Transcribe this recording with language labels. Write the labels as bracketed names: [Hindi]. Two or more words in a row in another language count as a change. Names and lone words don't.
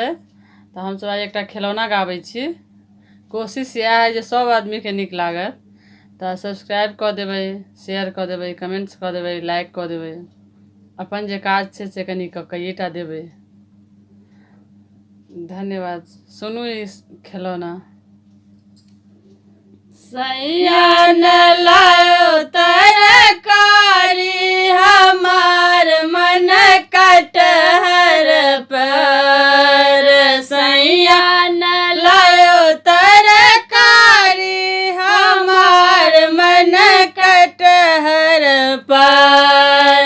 [Maithili] तो हम सब आई एक खिलौना गाबै छी। कोशिश यह है जे सब आदमी के नीक लागत। तो सब्सक्राइब कऽ देबै, शेयर कऽ देबै, कमेंट्स कऽ देबै, लाइक कऽ देबै। अपन जे काज छै से कनी कइएटा देबै। धन्यवाद। सुनू ई खिलौना। सैया न लायो तरकारी हमार मन कटहर पर। सैया न लायो तरकारी हमार मन कटहर पर।